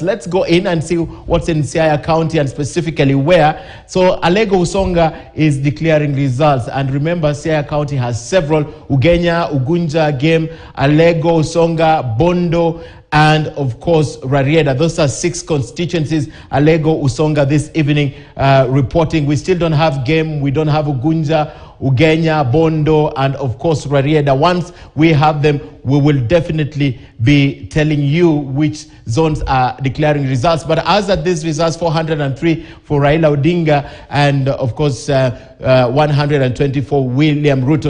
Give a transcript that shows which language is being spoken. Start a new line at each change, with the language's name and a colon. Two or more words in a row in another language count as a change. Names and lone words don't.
English: Let's go in and see what's in Siaya County and specifically where. So Alego Usonga is declaring results. And remember, Siaya County has several: Ugenya, Ugunja, Game, Alego, Usonga, Bondo, and of course Rarieda. Those are 6 constituencies. Alego, Usonga this evening reporting. We still don't have Game, we don't have Ugunja, Ugenya, Bondo, and of course Rarieda. Once we have them, we will definitely be telling you which zones are declaring results. But as at these results, 403 for Raila Odinga, and of course 124 William Ruto.